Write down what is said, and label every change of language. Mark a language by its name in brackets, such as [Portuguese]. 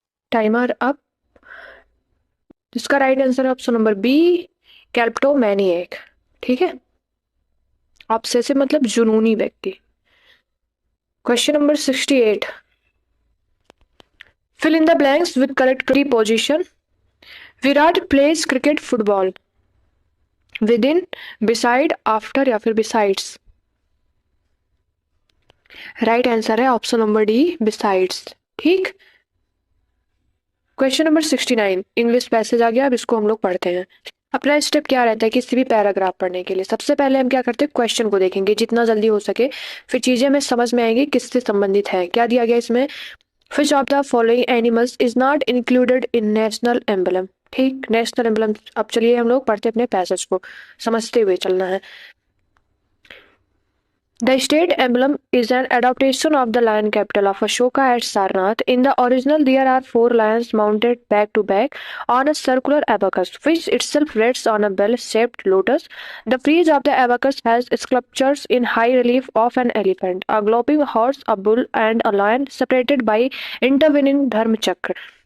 [Hindi] Timer up. इसका right answer है option number B, कैल्प्टोमैनिएक। ठीक है, ऑब्सेसिव मतलब जुनूनी व्यक्ति। [English] Question number 68, fill in the blanks with correct preposition. Virat plays cricket, football. Within, beside, after या फिर besides। [Hindi] राइट आंसर है ऑप्शन नंबर डी, besides। ठीक। क्वेश्चन नंबर 69, इंग्लिश पैसेज आ गया, अब इसको हम लोग पढ़ते हैं। अपना स्टेप क्या रहता है किसी भी पैराग्राफ पढ़ने के लिए? सबसे पहले हम क्या करते हैं, क्वेश्चन को देखेंगे जितना जल्दी हो सके, फिर चीजें हमें समझ में आएंगी किससे संबंधित है। क्या दिया गया इसमें? [English] Which of the following animals is not included in national emblem। [Hindi] ठीक, नेशनल एम्बलम। अब चलिए हम लोग पढ़ते अपने पैसेज को, समझते हुए चलना है। [English] The state emblem is an adaptation of the lion capital of Ashoka at Sarnath. In the original, there are 4 lions mounted back to back on a circular abacus, which itself rests on a bell-shaped lotus. The frieze of the abacus has sculptures in high relief of an elephant, a galloping horse, a bull, and a lion, separated by intervening dharmachakra.